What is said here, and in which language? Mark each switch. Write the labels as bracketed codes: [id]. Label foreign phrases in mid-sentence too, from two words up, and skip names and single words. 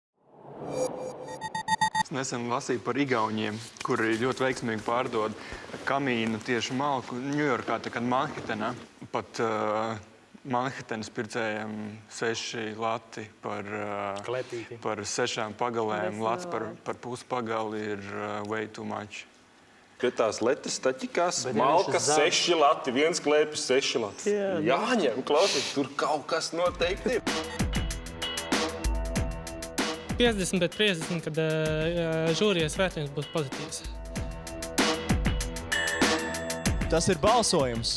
[lv] Es nesen lasīju par igauņiem, kuri ļoti veiksmīgi pārdod kamīnu tieši malku Ņujorkā, tā kā Manhetenā. Pat Manhetenas pircējiem 6 lati par 6 pagalēm. Lats par puspagali ir [en] way too much. [lv] Pie tās letes taķikās, malkas 6 lati, viens klēpis 6 lati. Jāņem, klausies, tur kaut kas noteikti ir. 50 pret 50, kad žūrijas vērtējums būs pozitīvs. Tas ir balsojums.